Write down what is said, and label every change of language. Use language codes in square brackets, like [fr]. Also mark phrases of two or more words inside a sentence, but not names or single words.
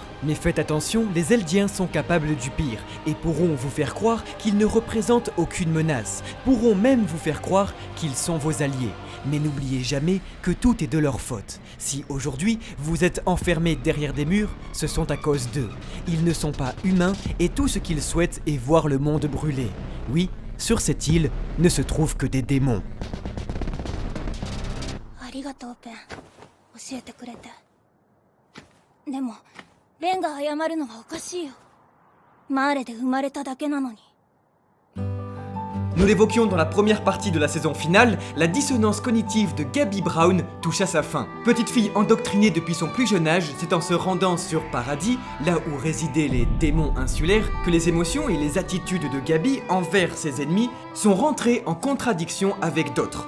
[fr] Mais faites attention, les Eldiens sont capables du pire et pourront vous faire croire qu'ils ne représentent aucune menace, pourront même vous faire croire qu'ils sont vos alliés. Mais n'oubliez jamais que tout est de leur faute. Si aujourd'hui vous êtes enfermés derrière des murs, ce sont à cause d'eux. Ils ne sont pas humains et tout ce qu'ils souhaitent est voir le monde brûler. Oui, sur cette île ne se trouvent que des démons. [ja] ありがとうペン教えてくれてでもレンが謝るのはおかしいよマーレで生まれただけなのに [fr] Nous l'évoquions dans la première partie de la saison finale, la dissonance cognitive de Gabi Brown touche à sa fin. Petite fille endoctrinée depuis son plus jeune âge, c'est en se rendant sur Paradis, là où résidaient les démons insulaires, que les émotions et les attitudes de Gabi envers ses ennemis sont rentrées en contradiction avec d'autres.